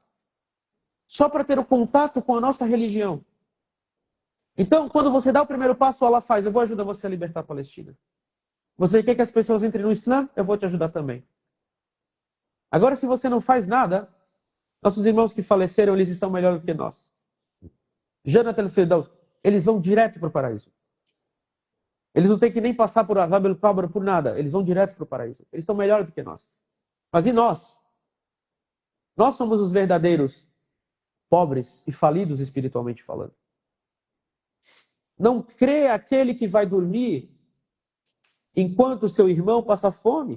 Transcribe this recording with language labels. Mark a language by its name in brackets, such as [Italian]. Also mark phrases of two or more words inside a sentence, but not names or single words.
[Portuguese] Só para ter o contato com a nossa religião. Então, quando você dá o primeiro passo, Allah faz: eu vou ajudar você a libertar a Palestina. Você quer que as pessoas entrem no Islã? Eu vou te ajudar também. Agora, se você não faz nada, nossos irmãos que faleceram, eles estão melhor do que nós. [Arabic] جنة الفردوس, [Portuguese] eles vão direto para o paraíso. Eles não têm que nem passar por [Arabic] عذاب القبر, [Portuguese] por nada. Eles vão direto para o paraíso. Eles estão melhor do que nós. Mas e nós? Nós somos os verdadeiros pobres e falidos espiritualmente falando. Não crê aquele que vai dormir enquanto seu irmão passa fome.